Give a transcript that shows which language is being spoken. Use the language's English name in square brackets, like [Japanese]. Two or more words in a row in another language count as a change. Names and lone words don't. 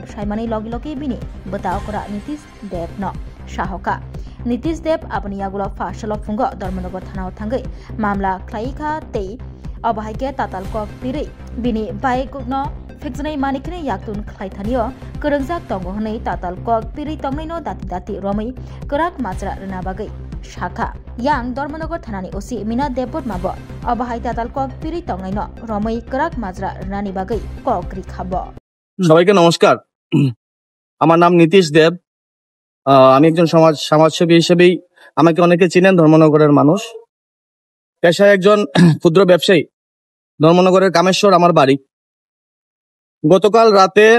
[Kok Borok] saimanai logi bini betao kora Nitish Deb no sahoka Nitish Deb apni yagulo fashalo fungo Dharmanagar thanao thangai mamla khlaika tei aba haike tatal kok pirai bini bike no Fekjanai mani khunai yaktun khlai thanio kerengjak tongo hunai tatal kok pirai tongnai no dati romai kerak majra rena bagai Shaka yang Dharmanagar thanani osi Mina Debot mabo abahai tatal kok piri tongai no romai kerak majra rani bagai kokri khabo [Bangla] সবাইকে নমস্কার আমার নাম নীতিশ দেব আমি একজন সমাজসেবী হিসেবেই আমাকে অনেকে চিনেন ধর্মনগরের মানুষ পেশায় একজন ক্ষুদ্র ব্যবসায়ী ধর্মনগরের কামেশ্বর আমার বাড়ি গতকাল রাত